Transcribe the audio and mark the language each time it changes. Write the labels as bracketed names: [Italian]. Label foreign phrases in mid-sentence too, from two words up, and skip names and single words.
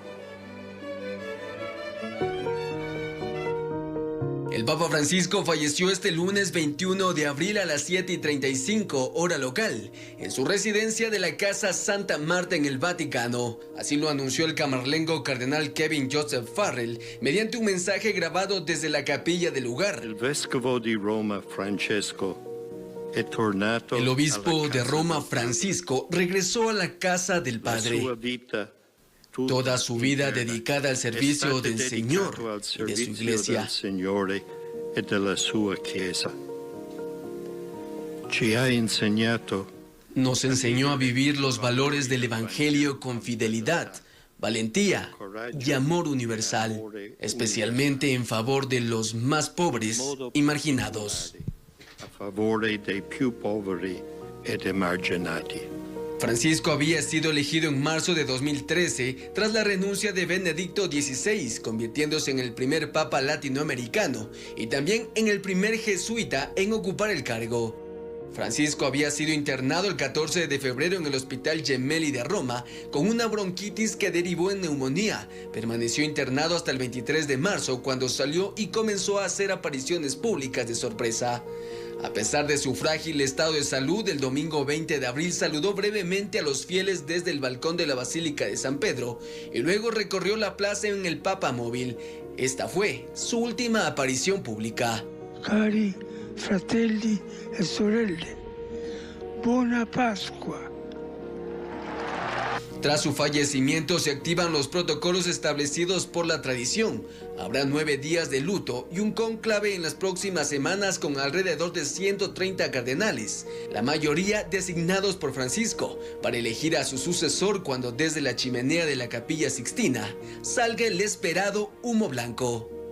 [Spanish] El Papa Francisco falleció este lunes 21 de abril a las 7:35 hora local, en su residencia de la Casa Santa Marta en el Vaticano. Así lo anunció el camarlengo cardenal Kevin Joseph Farrell mediante un mensaje grabado desde la capilla del lugar. [Italian] El vescovo de Roma, Francesco, è tornato. [Spanish] El obispo de Roma, Francisco, regresó a la casa del Padre. Toda su vida dedicada al servicio del Señor y de su iglesia. Nos enseñó a vivir los valores del Evangelio con fidelidad, valentía y amor universal, especialmente en favor de los más pobres y marginados. [Italian] A favore dei più poveri ed emarginati. [Spanish] Francisco había sido elegido en marzo de 2013 tras la renuncia de Benedicto XVI, convirtiéndose en el primer papa latinoamericano y también en el primer jesuita en ocupar el cargo. Francisco había sido internado el 14 de febrero en el Hospital Gemelli de Roma con una bronquitis que derivó en neumonía. Permaneció internado hasta el 23 de marzo cuando salió y comenzó a hacer apariciones públicas de sorpresa. A pesar de su frágil estado de salud, el domingo 20 de abril saludó brevemente a los fieles desde el balcón de la Basílica de San Pedro y luego recorrió la plaza en el Papa Móvil. Esta fue su última aparición pública. [Italian] Cari fratelli e sorelle, buona Pasqua. [Spanish] Tras su fallecimiento se activan los protocolos establecidos por la tradición. Habrá 9 días de luto y un cónclave en las próximas semanas con alrededor de 130 cardenales, la mayoría designados por Francisco, para elegir a su sucesor cuando desde la chimenea de la Capilla Sixtina salga el esperado humo blanco.